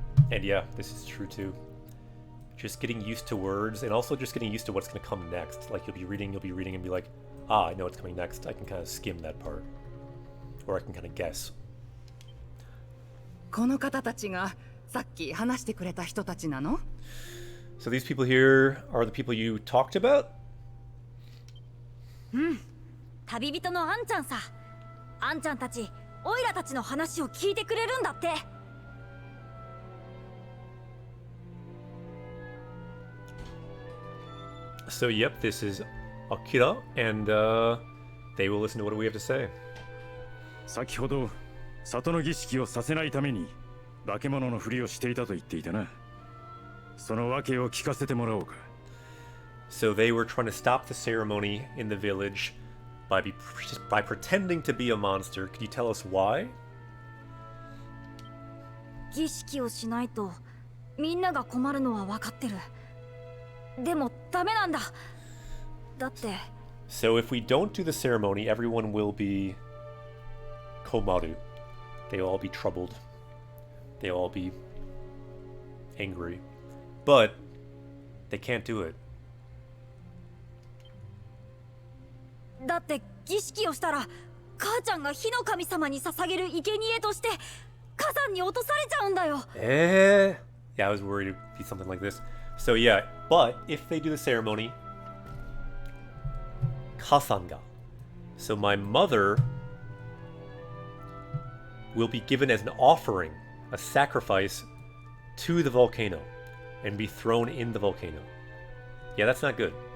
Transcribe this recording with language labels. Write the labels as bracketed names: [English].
[English] And yeah, this is true too. Just getting used to words, and also just getting used to what's going to come next. Like you'll be reading and be like, ah, I know what's coming next. I can kind of skim that part. Or I can kind of guess. [Japanese] この方たちがさっき話してくれた人たちなの? [English] So these people here are the people you talked about? [Japanese] 旅人のアンちゃんさ。アンちゃんたち、オイラたちの話を聞いてくれるんだって。 [English] So yep, this is Akira, and they will listen to what we have to say. [Japanese] 先ほど里の儀式をさせないために化け物のふりをしていたと言っていたな。その訳を聞かせてもらおうか。 [English] So they were trying to stop the ceremony in the village by pretending to be a monster. Could you tell us why? [Japanese] 儀式をしないとみんなが困るのは分かってる。でもダメなんだ。だって。 [English] So if we don't do the ceremony, everyone will be komaru. They'll all be troubled. They'll all be angry. But they can't do it. [Japanese] だって儀式をしたら母ちゃんが火の神様に捧げる生贄として火山に落とされちゃうんだよ。 [English] Yeah, I was worried it'd be something like this. So yeah, but if they do the ceremony, Kasanga. So my mother will be given as an offering, a sacrifice to the volcano, and be thrown in the volcano. Yeah, that's not good.